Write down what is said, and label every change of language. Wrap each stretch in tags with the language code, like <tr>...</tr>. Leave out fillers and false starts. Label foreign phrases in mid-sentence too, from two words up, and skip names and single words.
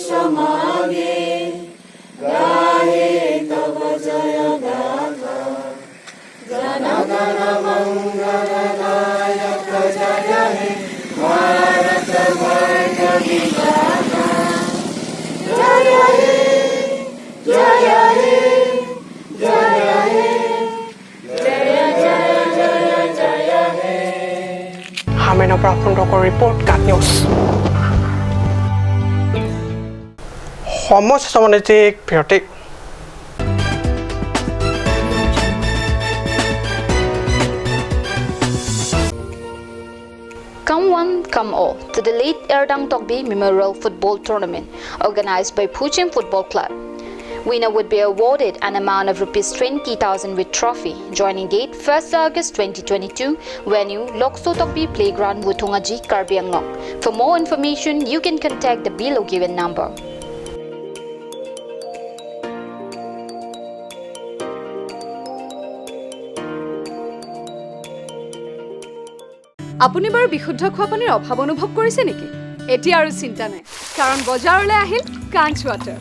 <bn>মাগে গাহে তব জয় গাথা জন গণ মঙ্গল নায়ক জয় হে ভারত বর্ষ বিধাতা জয় হে জয় হে জয় হে জয় জয়</bn> <as>পৰা সুন্দৰকৈ ৰিপৰ্ট কাট নিউজ সময় সামাজিক বিৰতি</as> <en>Come one, come all to the late Erdang Tokbi Memorial Football Tournament organized by Puchim Football Club. Winner would be awarded an amount of rupees 20,000 with trophy. Joining date 1st August 2022. Venue Lokso Tokbi Playground Wutungaji Karbi Anglong. For more information, you can contact the below given number.</en> <as>আপুনি বাৰু বিশুদ্ধ খোৱা পানীৰ অভাৱ অনুভৱ কৰিছে নেকি? এতিয়া আৰু চিন্তা নাই, কাৰণ বজাৰলৈ আহিল কাঞ্চ ৱাটাৰ।</as>